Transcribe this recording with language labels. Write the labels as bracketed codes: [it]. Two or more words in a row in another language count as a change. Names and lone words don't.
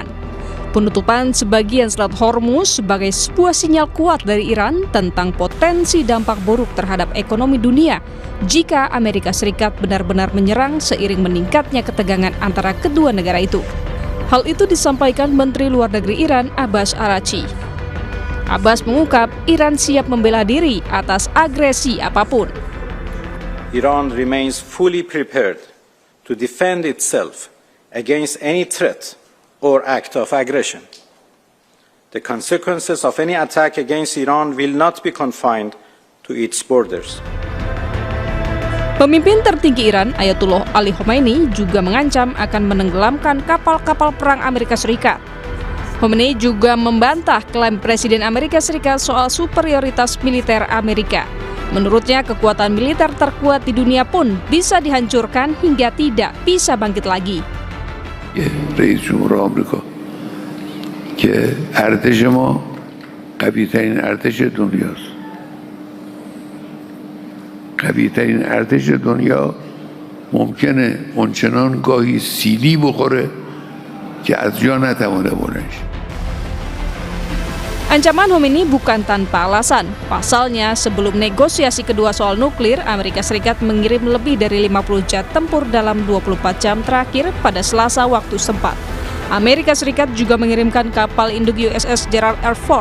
[id] Penutupan sebagian Selat Hormuz sebagai sebuah sinyal kuat dari Iran tentang potensi dampak buruk terhadap ekonomi dunia jika Amerika Serikat benar-benar menyerang seiring meningkatnya ketegangan antara kedua negara itu. Hal itu disampaikan Menteri Luar Negeri Iran Abbas Araghchi. Abbas mengungkap Iran siap membela diri atas agresi apapun. [en] Iran remains fully prepared to defend itself against any threat or act of aggression. The consequences of any attack against Iran will not be confined to its borders. [id] Pemimpin tertinggi Iran, Ayatollah Ali Khamenei, juga mengancam akan menenggelamkan kapal-kapal perang Amerika Serikat. Khamenei juga membantah klaim Presiden Amerika Serikat soal superioritas militer Amerika. Menurutnya, kekuatan militer terkuat di dunia pun bisa dihancurkan hingga tidak bisa bangkit lagi. [fa] رئیس جمهور آمریکا که ارتش ما قوی‌ترین ارتش دنیاست. قوی‌ترین ارتش دنیا ممکنه اونچنان گاهی سیلی بخوره که از جا نتوانه بلند شه. [id] Ancaman Khamenei bukan tanpa alasan. Pasalnya, sebelum negosiasi kedua soal nuklir, Amerika Serikat mengirim lebih dari 50 jet tempur dalam 24 jam terakhir pada Selasa waktu setempat. Amerika Serikat juga mengirimkan kapal induk USS Gerald R.